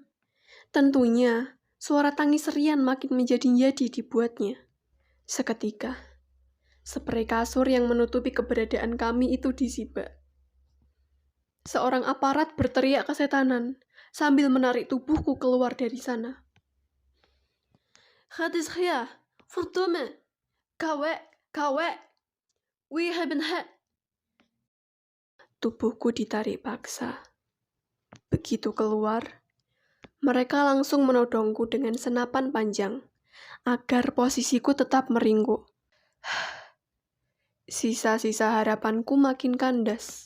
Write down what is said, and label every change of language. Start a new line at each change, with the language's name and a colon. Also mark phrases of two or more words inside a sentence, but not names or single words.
Indonesian: Tentunya, suara tangis Rian makin menjadi-jadi dibuatnya. Seketika, spray kasur yang menutupi keberadaan kami itu disibak. Seorang aparat berteriak kesetanan sambil menarik tubuhku keluar dari sana.
Dutch: Het is hier, verdomme, kawek, we hebben het.
Indonesian: Tubuhku ditarik paksa. Begitu keluar, mereka langsung menodongku dengan senapan panjang agar posisiku tetap meringkuk. Sisa-sisa harapanku makin kandas.